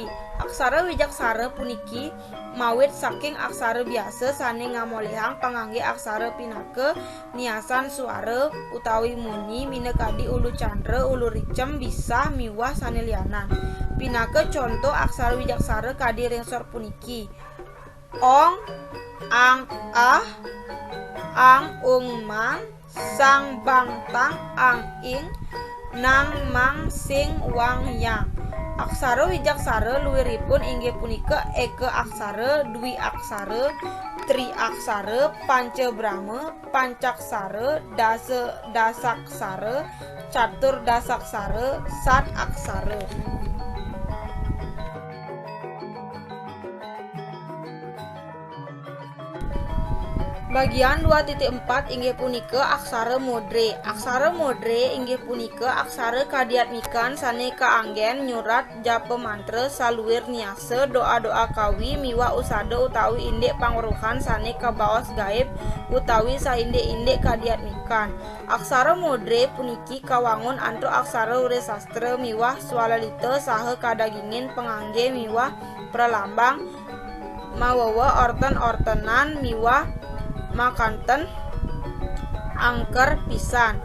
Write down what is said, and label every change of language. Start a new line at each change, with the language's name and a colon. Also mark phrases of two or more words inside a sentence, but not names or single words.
Balinese: Aksara wijaksara puniki mawit saking aksara biasa sane ngamolehang pangangge aksara pinake niasan suara utawi munyi minekadi ulu candra ulu ricem bisa miwah sane lianan. Pinake contoh aksara wijaksara kadi rengsor puniki ong, ang, ah, ang, ung, mang, sang, bang, tang, ang, ing, nang, mang, sing, wang, yang. Aksara wijaksara luwiripun inggih punika eke aksara, dwi aksara, tri aksara, panca brahma, pancaksara, dasaksara, catur dasaksara, sat aksara. Bagian 2.4 inggih punika aksara modre. Aksara modre inggih punika aksara kadiatmikan sane kaanggen nyurat japa mantra saluwir niasa doa-doa kawi miwah usada utawi indek pangweruhan sane kabaos gaib utawi saindek-indek kadiatmikan. Aksara modre puniki kawangun antuk aksara wresastra miwah swalalita saha kadagingin pengangge miwah pralambang mawawa orten-ortenan miwah makanten angker pisan.